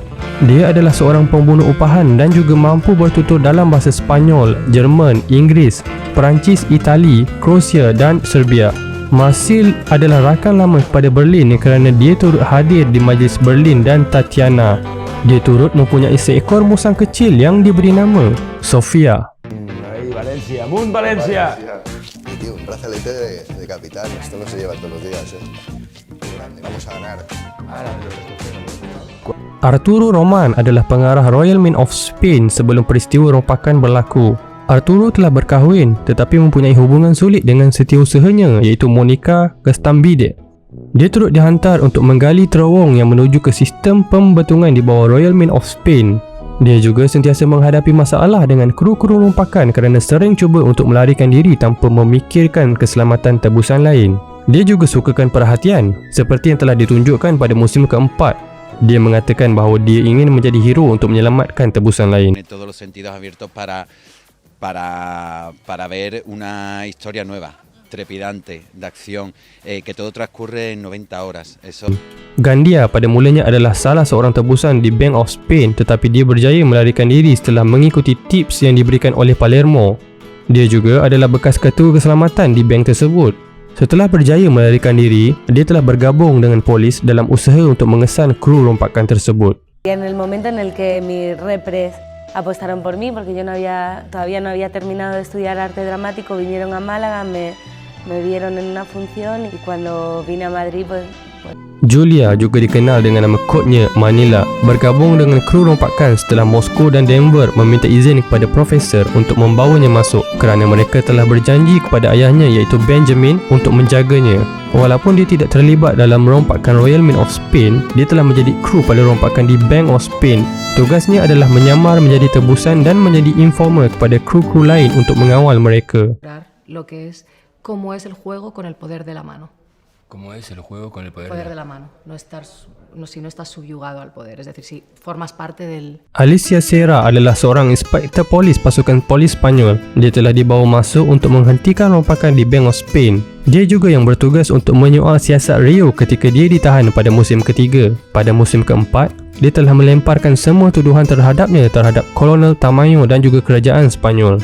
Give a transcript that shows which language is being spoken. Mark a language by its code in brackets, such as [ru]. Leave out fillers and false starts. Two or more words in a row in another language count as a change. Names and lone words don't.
[ms] Dia adalah seorang pembunuh upahan dan juga mampu bertutur dalam bahasa Sepanyol, Jerman, Inggeris, Perancis, Itali, Kroasia dan Serbia. Marcel adalah rakan lama kepada Berlin kerana dia turut hadir di Majlis Berlin dan Tatiana. Dia turut mempunyai seekor musang kecil yang diberi nama Sofia. [es] Valencia, Moon Valencia. Tío, un brazalete de capitán, esto no se lleva todos los días, Grande, vamos a ganar. [ms] Arturo Roman adalah pengarah Royal Mint of Spain sebelum peristiwa rompakan berlaku. Arturo telah berkahwin tetapi mempunyai hubungan sulit dengan setiausahanya iaitu Monica Gastambide. Dia turut dihantar untuk menggali terowong yang menuju ke sistem pembetungan di bawah Royal Mint of Spain. Dia juga sentiasa menghadapi masalah dengan kru-kru rompakan kerana sering cuba untuk melarikan diri tanpa memikirkan keselamatan tebusan lain. Dia juga sukakan perhatian seperti yang telah ditunjukkan pada musim keempat. Dia mengatakan bahawa dia ingin menjadi hero untuk menyelamatkan tebusan lain. [es] Todos los sentidos abiertos para ver una historia nueva, trepidante, de acción, que todo transcurre en 90 horas. Eso. [ms] Gandia pada mulanya adalah salah seorang tebusan di Bank of Spain tetapi dia berjaya melarikan diri setelah mengikuti tips yang diberikan oleh Palermo. Dia juga adalah bekas ketua keselamatan di bank tersebut. Setelah berjaya melarikan diri, dia telah bergabung dengan polis dalam usaha untuk mengesan kru rompakan tersebut. [es] En el momento en el que mis repres apostaron por mí, porque yo todavía no había terminado de estudiar arte dramático, vinieron a Málaga, me vieron en una función y cuando vine a Madrid pues [ms] Julia juga dikenal dengan nama kodnya Manila, bergabung dengan kru rompakan setelah Moskow dan Denver meminta izin kepada profesor untuk membawanya masuk kerana mereka telah berjanji kepada ayahnya iaitu Benjamin untuk menjaganya. Walaupun dia tidak terlibat dalam rompakan Royal Mint of Spain, dia telah menjadi kru pada rompakan di Bank of Spain. Tugasnya adalah menyamar menjadi tebusan dan menjadi informer kepada kru-kru lain untuk mengawal mereka. [es] Lo que es cómo es el juego con el poder de la mano. ¿Cómo es el juego con el poder de la mano? Si no estás subyugado al poder, es decir, si formas parte del... [ms] Alicia Serra adalah seorang inspektor polis pasukan polis Spanyol. Dia telah dibawa masuk untuk menghentikan rompakan di Bank of Spain. Dia juga yang bertugas untuk menyoal siasat Rio ketika dia ditahan pada musim ketiga. Pada musim keempat, dia telah melemparkan semua tuduhan terhadapnya terhadap Kolonel Tamayo dan juga kerajaan Spanyol.